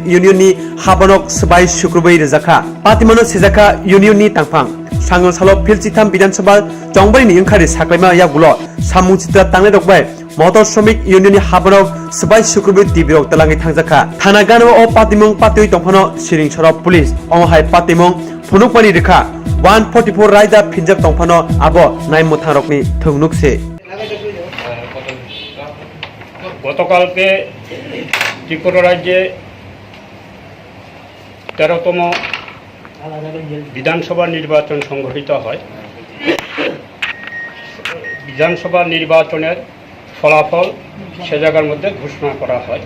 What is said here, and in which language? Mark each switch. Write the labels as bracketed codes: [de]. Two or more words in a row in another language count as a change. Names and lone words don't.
[trp] Unionni Habanok Swbai Sukrukjakkha rejakha patimano sejakha Unionni tangphang sangon salo philchitham Bidansabha Chongbani angkari saklaima yagulo samungchitra tangne rokbai motor Shramik Unionni Habanok Swbai Sukrukjakkha tibirok talangi thangjakha thana gano o patimong patui tongphano Swrangchati police onghai patimong phunukmani rekha 144 raida phinjak tongphano abo naimotharokni thungnukse [bn] গতকালকে ত্রিপুরা রাজ্যে 13তম বিধানসভা নির্বাচন সংঘটিত হয়। বিধানসভা নির্বাচনের ফলাফল সে জায়গার মধ্যে ঘোষণা করা হয়।